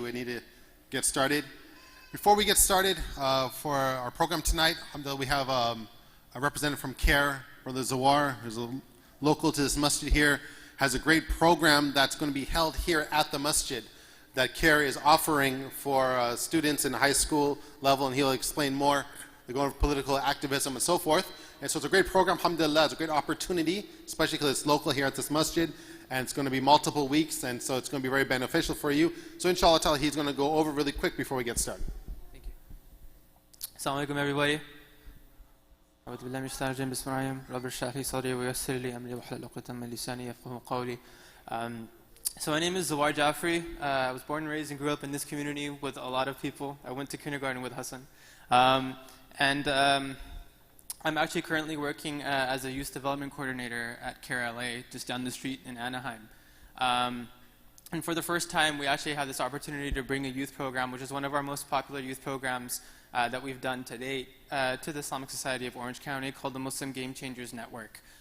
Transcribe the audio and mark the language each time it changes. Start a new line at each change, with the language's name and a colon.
English: We need to get started. Before we get started for our program tonight, we have a representative from CARE, Brother Zawar, who's local to this masjid here, has a great program that's going to be held here at the masjid that CARE is offering for students in high school level, and he'll explain more. They're going for political activism and so forth. And so it's a great program, alhamdulillah. It's a great opportunity, especially because it's local here at this masjid, and it's going to be multiple weeks, and so it's going to be very beneficial for you. So inshallah ta'ala, he's going to go over really quick before we get started. Thank you. Assalamu alaikum, everybody.
Arabic: أعوذ بالله من الشيطان الرجيم بسم الله الرحمن الرحيم رب اشرح لي صدري ويسر لي أمري واحلل عقدة من لساني يفقهوا قولي.
English: So my name is Zawar Jafri. I was born and raised and grew up in this community with a lot of people. I went to kindergarten with Hassan. I'm actually currently working as a youth development coordinator at CARE LA, just down the street in Anaheim. And for the first time, we actually have this opportunity to bring a youth program, which is one of our most popular youth programs that we've done to date, to the Islamic Society of Orange County, called the Muslim Game Changers Network.